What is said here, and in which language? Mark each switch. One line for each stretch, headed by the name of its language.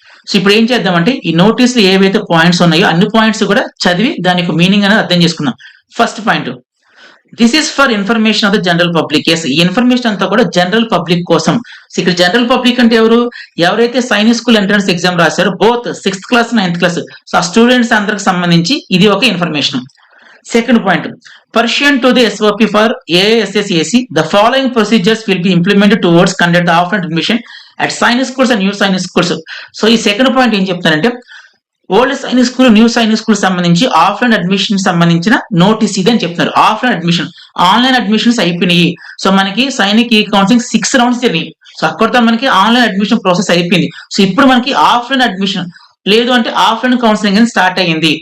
Telugu: So ఇప్పుడు ఏం చేద్దామంటే ఈ నోటీస్ లో ఏవైతే పాయింట్స్ ఉన్నాయో అన్ని పాయింట్స్ కూడా చదివి దాని యొక్క మీనింగ్ అనేది అర్థం చేసుకుందాం.
English: First point, this is for information of the general public.
Telugu: Yes, ఈ ఇన్ఫర్మేషన్ అంతా కూడా జనరల్ పబ్లిక్ కోసం. సో ఇక్కడ జనరల్ పబ్లిక్ అంటే ఎవరైతే సైనిక్ స్కూల్ ఎంట్రన్స్ ఎగ్జామ్ రాశారో both 6th class 9th class, so ఆ స్టూడెంట్స్ అందరికి సంబంధించి ఇది ఒక information.
English: Second point, pursuant to the SOP for AISSAC, the following procedures will be implemented towards conduct the offline admission at science schools and new science schools.
Telugu: So ఈ second point ఏం చెప్తానంటే old Sainik school, new Sainik school సంబంధించి offline admission సంబంధించిన notice ఇది అని చెప్తున్నారు. Offline admission, online admissions అయిపోయినాయి. So మనకి సైనిక్ ఈ కౌన్సిలింగ్ 6 రౌండ్స్ జరిగినాయి. సో అక్కడితో మనకి ఆన్లైన్ అడ్మిషన్ ప్రాసెస్ అయిపోయింది. సో ఇప్పుడు మనకి ఆఫ్లైన్ అడ్మిషన్ లేదు అంటే ఆఫ్లైన్ కౌన్సిలింగ్ అనేది స్టార్ట్ అయ్యింది.